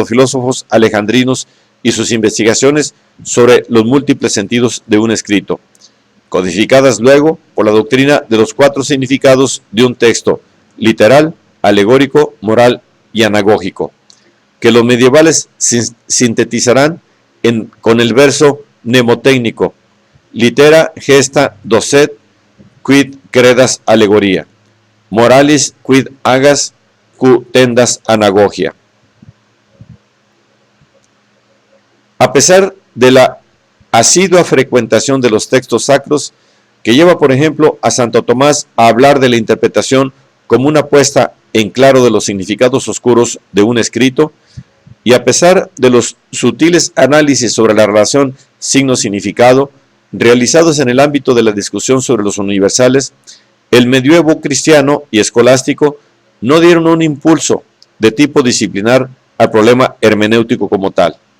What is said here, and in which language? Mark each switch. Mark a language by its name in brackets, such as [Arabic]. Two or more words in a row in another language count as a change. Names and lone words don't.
[Spanish] los filósofos alejandrinos y sus investigaciones sobre los múltiples sentidos de un escrito, codificadas luego por la doctrina de los 4 significados de un texto: literal, alegórico, moral y anagógico, que los medievales sintetizarán con el verso mnemotécnico: [Latin] litera gesta docet quid credas alegoría, moralis quid agas q tendas anagogia. [Spanish] A pesar de la asidua frecuentación de los textos sacros, que lleva por ejemplo a Santo Tomás a hablar de la interpretación como una puesta en claro de los significados oscuros de un escrito, y a pesar de los sutiles análisis sobre la relación signo-significado realizados en el ámbito de la discusión sobre los universales, el medievo cristiano y escolástico no dieron un impulso de tipo disciplinar al problema hermenéutico como tal.